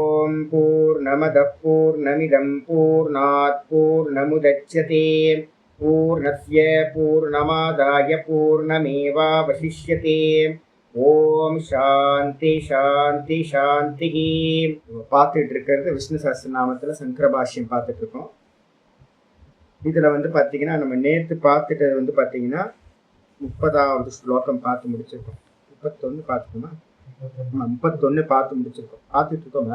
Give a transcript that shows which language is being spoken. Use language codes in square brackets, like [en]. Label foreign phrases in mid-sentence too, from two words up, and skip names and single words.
[sa] ओम् पूर्णमदः पूर्णमिदं पूर्णात् पूर्णमुदच्यते पूर्णस्य पूर्णमादाय पूर्णमेवावशिष्यते. ओम् शान्ति शान्ति शान्ति. [ta] பார்த்துட்டு இருக்கிறது விஷ்ணு சஹஸ்ரநாமத்துல சங்கர பாஷ்யம் பார்த்துட்டு இருக்கோம். இதுல பாத்தீங்கன்னா நம்ம நேற்று பார்த்துட்டது பாத்தீங்கன்னா 30வது ஸ்லோகம் பார்த்து முடிச்சிருக்கோம். 31 பார்த்துக்கோமா? 31 பார்த்து முடிச்சிருக்கோம். பார்த்துட்டு இருக்கோமா?